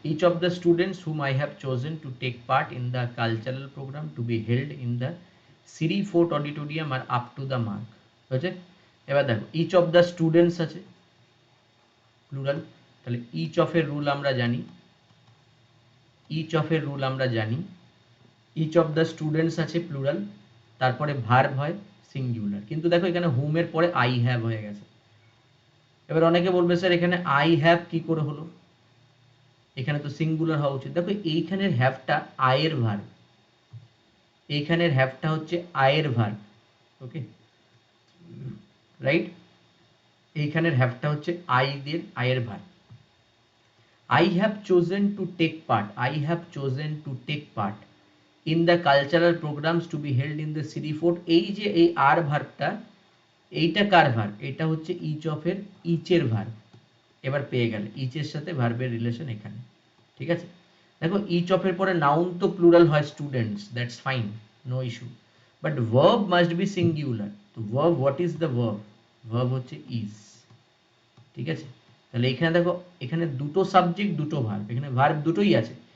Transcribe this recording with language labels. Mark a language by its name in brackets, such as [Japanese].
[English] Each of the students whom I have chosen to take part in the cultural program to be held in the Siri Fort Auditorium are up to the mark. [Bangla] হয়েছে? এবার দেখো [English] each of the students [Bangla] আছে plural, তাহলে each of এর rule আমরা জানি, each of এর rule আমরা জানি, each of the students আছে প্লুরাল, তারপরে ভার্ব হয় সিঙ্গুলার, কিন্তু দেখো এখানে whom এর পরে I have হয়ে গেছে। এবার অনেকে বলবে স্যার এখানে I have কি করে হলো, এখানে তো সিঙ্গুলার হওয়া উচিত। দেখো এইখানের হ্যাভটা আয়ের ভার্ব, এইখানের হ্যাভটা হচ্ছে আয়ের ভার্ব, ওকে রাইট, এইখানের হ্যাভটা হচ্ছে আইদের আয়ের verb. [English] I have chosen to take part, I have chosen to take part in the cultural programs to be held in the Siri Fort, [Bangla] এই যে এই আর ভার্বটা, এইটা কার ভার্ব, এটা হচ্ছে ইচ অফ এর ইচের ভার্ব। এবার পেয়ে গেলে ইচের সাথে ভার্বের রিলেশন এখানে, ঠিক আছে। দেখো ইচ অফ এর পরে নাউন তো প্লুরাল হয় students, that's fine, no issue, but verb must be singular. তো verb, what is the verb, verb হচ্ছে ইজ, ঠিক আছে। তাহলে এখানে দেখো এখানে দুটো সাবজেক্ট দুটো ভার্ব, এখানে ভার্ব দুটোই আছে,